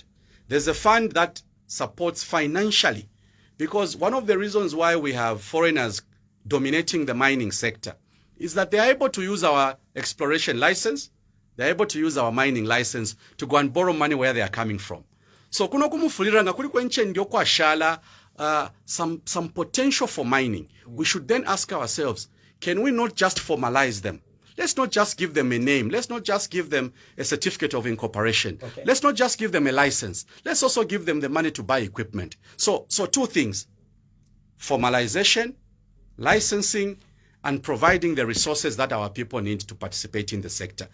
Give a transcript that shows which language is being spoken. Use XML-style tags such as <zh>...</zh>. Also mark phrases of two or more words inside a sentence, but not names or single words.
<en>There's a fund that supports financially, because one of the reasons why we have foreigners dominating the mining sector is that they are able to use our exploration license, they're able to use our mining license to go and borrow money where they are coming from.</en> <bem>So kuno kumufuliranga kuli kwenche ndio kwa shala</bem> <en>some potential for mining. We should then ask ourselves, can we not just formalize them? Let's not just give them a name. Let's not just give them a certificate of incorporation. Okay. Let's not just give them a license. Let's also give them the money to buy equipment. So 2 things: formalization, licensing, and providing the resources that our people need to participate in the sector.</en>